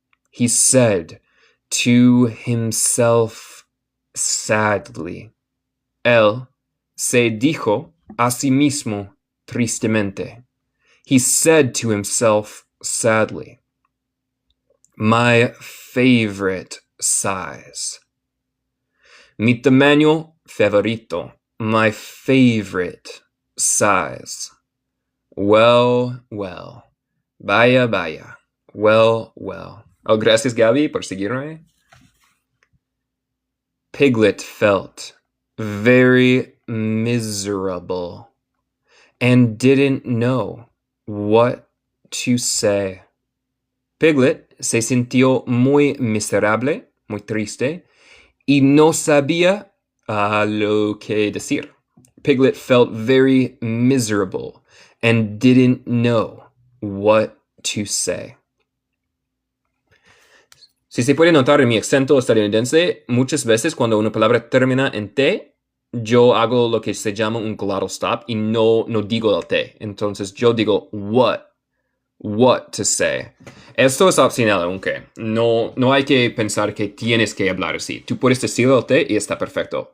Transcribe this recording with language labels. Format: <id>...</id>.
<en>He said to himself sadly.</en> <es>Él se dijo a sí mismo tristemente.</es> <en>He said to himself sadly. My favorite size.</en> <es>Mi tamaño favorito.</es> <en>My favorite size. Well, well.</en> <es>Vaya, vaya.</es> <en>Well, well.</en> <es>Oh, gracias, Gaby, por seguirme.</es> <en>Piglet felt very miserable and didn't know what to say.</en> <es>Piglet se sintió muy miserable, muy triste, y no sabía lo que decir.</es> <en>Piglet felt very miserable and didn't know what to say.</en> <es>Si se puede notar en mi acento estadounidense, muchas veces cuando una palabra termina en T, yo hago lo que se llama un glottal stop y no digo el T. Entonces yo digo</es> <en>what to say.</en> <es>Esto es opcional, aunque no hay que pensar que tienes que hablar así. Tú puedes decir el T y está perfecto.</es>